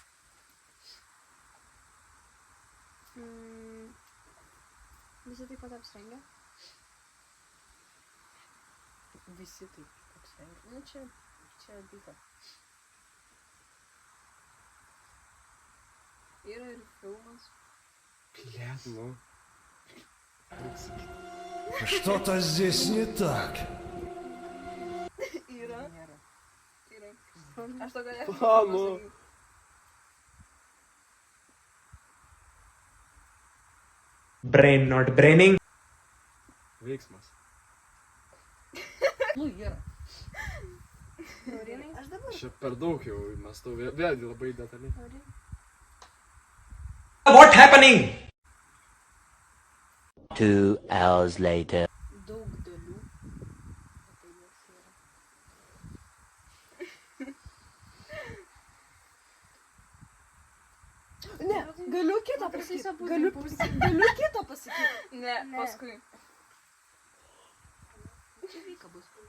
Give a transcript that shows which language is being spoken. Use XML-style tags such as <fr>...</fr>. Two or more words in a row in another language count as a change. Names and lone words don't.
<lt>Visi taip pat apsirengę. Visi taip apsirengę. Nu, čia dyka. Yra ir filmas.</lt> <ru>Блядь, ну. Что-то здесь не так.</ru> <lt>Yra. Aš to galėčiau nu. pasakyti.</lt> <en>Brain not braining.</en> <lt>Veiksmas. Nu, yra. Laurinai? Aš dabar. Čia per daug jau mąstau, vėlgi labai detaliai.</lt> <en>What happening? 2 hours later.</en> <lt>Daug dalių. Tai jos yra. Ne, galiu kitą pasakyti. Galiu kitą pasakyti. Ne, paskui. Čia vyka bus.</lt>